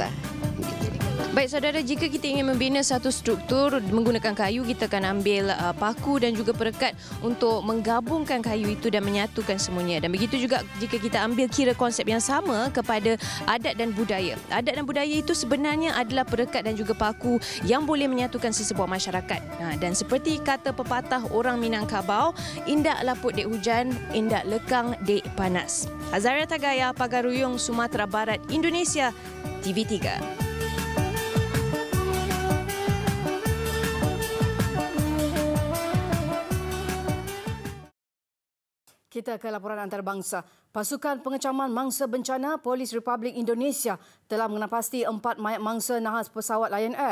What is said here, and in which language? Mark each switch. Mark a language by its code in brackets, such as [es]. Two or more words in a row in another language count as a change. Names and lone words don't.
[ms] Baik saudara, jika kita ingin membina satu struktur menggunakan kayu, kita akan ambil paku dan juga perekat untuk menggabungkan kayu itu dan menyatukan semuanya. Dan begitu juga jika kita ambil kira konsep yang sama kepada adat dan budaya. Adat dan budaya itu sebenarnya adalah perekat dan juga paku yang boleh menyatukan sesebuah masyarakat. Dan seperti kata pepatah orang Minangkabau, [min] indak laput dek hujan, indak lekang dek panas. [ms] Azaria Tagaya, Pagaruyung, Sumatera Barat, Indonesia, TV3. Kita ke laporan antarabangsa. Pasukan Pengecaman Mangsa Bencana Polis Republik Indonesia telah mengenapasti 4 mayat mangsa nahas pesawat Lion Air.